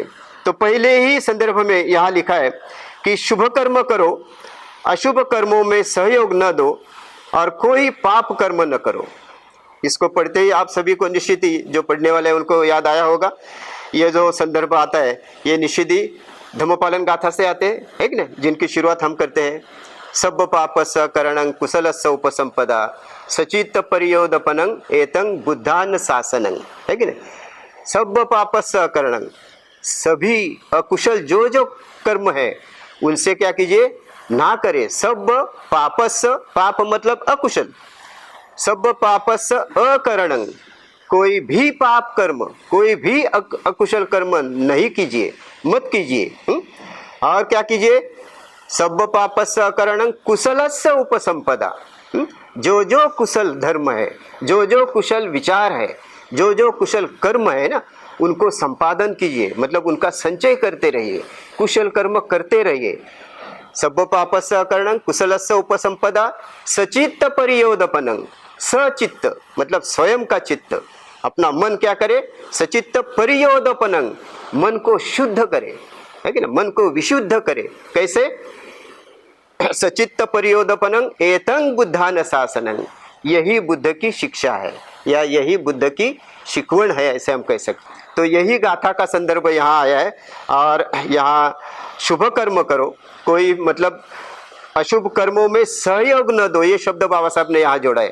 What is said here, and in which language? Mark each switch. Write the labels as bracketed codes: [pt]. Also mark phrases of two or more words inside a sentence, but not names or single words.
[hi] तो पहले ही संदर्भ में यहाँ लिखा है कि शुभ कर्म करो, अशुभ कर्मों में सहयोग न दो और कोई पाप कर्म न करो। इसको पढ़ते ही आप सभी को निश्चित ही, जो पढ़ने वाले हैं उनको याद आया होगा। ये जो संदर्भ आता है ये निश्चित ही धम्मपालन गाथा से आते हैं, है कि नहीं, जिनकी शुरुआत हम करते हैं। [pi] सब पापस करणं कुशलस्स उपसंपदा सचित्त परियोदपनं एतं बुद्धान शासनं, [hi] है कि नहीं। [pi] सब पापस करणं, [hi] सभी अकुशल जो कर्म है उनसे क्या कीजिए? ना करे। [pi] सब पापस, [hi] पाप मतलब अकुशल, [pi] सब पापस अकरणं, [hi] कोई भी पाप कर्म, कोई भी अकुशल कर्म नहीं कीजिए, मत कीजिए। और क्या कीजिए? [pi] सब पापस अकरणं कुशलस्य उपसंपदा, [hi] जो कुशल धर्म है, जो कुशल विचार है, जो कुशल कर्म है ना, उनको संपादन कीजिए, मतलब उनका संचय करते रहिए, कुशल कर्म करते रहिए। [pi] सब पापस्य अकरणं कुशलस्य उपसंपदा सचित्त परियोदपनं, [hi] सचित्त मतलब स्वयं का चित्त, अपना मन क्या करे? [pi] सचित्त परियोदपनं, [hi] मन को शुद्ध करे, है कि ना, मन को विशुद्ध करे। कैसे? [pi] सचित्त परियोदपनं एतं बुद्धान शासनं, [hi] यही बुद्ध की शिक्षा है या यही बुद्ध की शिकवण है, ऐसे हम कह सकते। तो यही गाथा का संदर्भ यहाँ आया है। और यहाँ शुभ कर्म करो, कोई मतलब अशुभ कर्मों में सहयोग न दो, ये शब्द बाबा साहब ने यहाँ जोड़ा है।